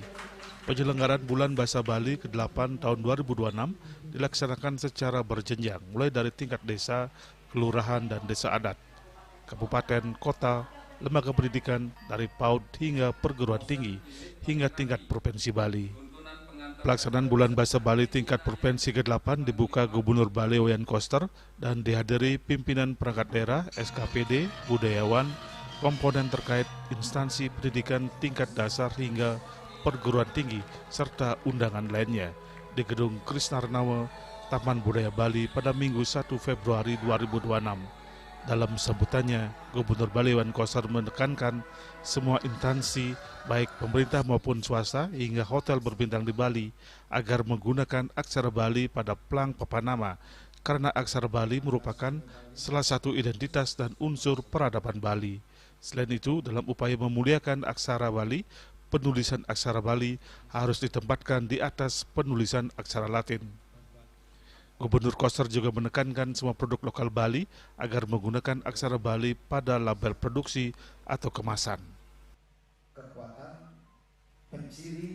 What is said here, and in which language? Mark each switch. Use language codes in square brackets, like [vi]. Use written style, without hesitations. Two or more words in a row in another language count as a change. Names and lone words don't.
[id] Penyelenggaraan Bulan Bahasa Bali ke-8 tahun 2026 dilaksanakan secara berjenjang, mulai dari tingkat desa, kelurahan, dan desa adat, kabupaten, kota, lembaga pendidikan dari PAUD hingga perguruan tinggi, hingga tingkat Provinsi Bali. Pelaksanaan Bulan Bahasa Bali tingkat Provinsi ke-8 dibuka Gubernur Bali Wayan Koster dan dihadiri pimpinan perangkat daerah, SKPD, budayawan, komponen terkait instansi pendidikan tingkat dasar hingga perguruan tinggi, serta undangan lainnya di Gedung Krisnarnawa, Taman Budaya Bali pada Minggu 1 Februari 2026. Dalam sambutannya, Gubernur Bali Wayan Koster menekankan semua instansi, baik pemerintah maupun swasta hingga hotel berbintang di Bali, agar menggunakan aksara Bali pada plang papan nama, karena aksara Bali merupakan salah satu identitas dan unsur peradaban Bali. Selain itu, dalam upaya memuliakan aksara Bali, penulisan aksara Bali harus ditempatkan di atas penulisan aksara Latin. Gubernur Koster juga menekankan semua produk lokal Bali agar menggunakan aksara Bali pada label produksi atau kemasan. Kekuatan, penciri.